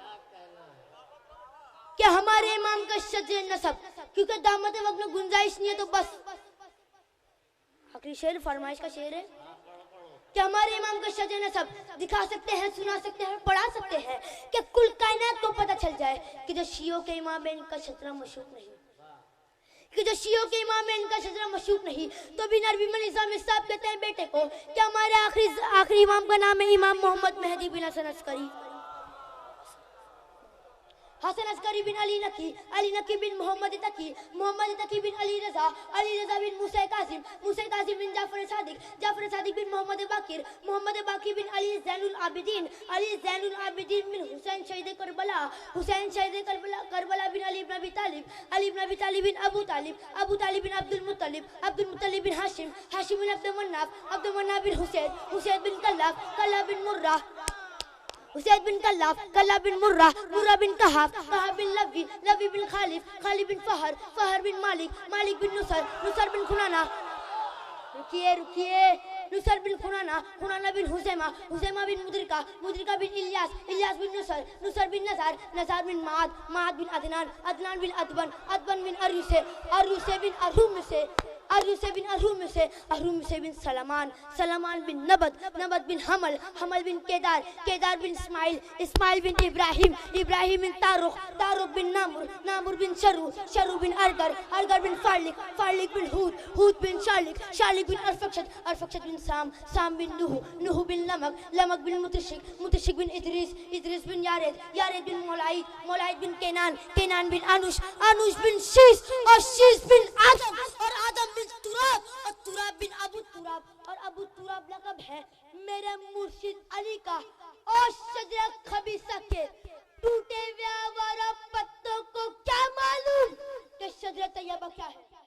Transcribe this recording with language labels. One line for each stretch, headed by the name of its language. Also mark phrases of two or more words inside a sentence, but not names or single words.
Hindi: कि हमारे इमाम का शजर नसब, क्योंकि दामद वक्त में गुंजाइश नहीं है तो बस आखिरी शेर फरमाइश का शेर है कि हमारे इमाम का शजर नसब दिखा सकते हैं, सुना सकते हैं, पढ़ा सकते हैं कि कुल कायनात को पता चल जाए कि जो शियों के इमाम है इनका शजरा मशहूर नहीं, कि जो शियों के इमाम है इनका शजरा मशहूर नहीं। तो भी नरवी में निज़ाम साहब कहते हैं बेटे को कि हमारे आखिरी इमाम का नाम है इमाम मोहम्मद मेहदी बिन हसन अस्करी। हसन अस्करी बिन अली नकी, अली नकी बिन मोहम्मद तकी, मोहम्मद तकी बिन अली रजा, अली रजा बिन मूसा कासिम, मूसा कासिम बिन जाफर सादिक, जाफर सादिक बिन मोहम्मद बाकिर, मोहम्मद बाकिर बिन अली ज़ैनुल आबिदीन, अली ज़ैनुल आबिदीन बिन हुसैन शहीद करबला, हुसैन शहीद करबला, करबला बिन अली इब्न अबी तालिब, अली इब्न अबी तालिब बिन अबू तालिब, अबू तालिब बिन अब्दुल मुत्तलिब, अब्दुल मुत्तलिब बिन हाशिम, हाशिम बिन अब्दुल मन्नाफ, अब्दुल मन्नाफ बिन हुसैन, हुसैन बिन कल्लाब, कल्लाब बिन मुर्रा, हुसैन बिन कल्लाब, कल्लाब बिन मुर्रा, मुर्रा बिन कहाब, कहाब बिन लवी, लवी बिन खालिफ, खालिफ बिन फहर, फहर बिन मालिक, मालिक बिन नुसर, नुसर बिन खुनाना। रुकिए रुकिए, नुसर बिन खुनाना, खुनाना बिन हुसैमा, हुसैमा बिन मुद्रिका, मुद्रिका बिन इलियास, इलियास बिन नुसर, नुसर बिन नज़ार, नज़ार बिन माद, माद बिन अदनान, अदनान बिन अदबन, अदबन बिन अरुसे, अरुसे बिन अरहुम से, अरुसे बिन अरहुम से, अरहुम से बिन सलमान, सलमान बिन नबत, नबत बिन हमल, हमल बिन केदार, केदार बिन इस्माइल, इस्माइल बिन इब्राहिम, इब्राहिम बिन तारुख, तारुख बिन नामुर, नामुर बिन शरू, शरू बिन अरगर, अरगर बिन फालिक, फालिक बिन हूद, हूद बिन शालिक, शालिक बिन अरफक्षत, अरफक्षत बिन साम, साम बिन नूह, नूह बिन लमक, लमक बिन मुतशिक, मुतशिक बिन इद्रिस, इद्रिस बिन यारेद, यारेद बिन मौलाइद, मौलाइद बिन केनान, केनान बिन अनुश, अनुश बिन शीश, और शीश बिन आदम, और आदम बिन तुराब, और तुराब बिन अबू तुराब, और अबू तुराब लक़ब है मेरे मुर्शिद अली का। और शजरा खबीसा के टूटे हुए आवारा पत्तों को क्या मालूम कि शजरा तैयबा क्या है।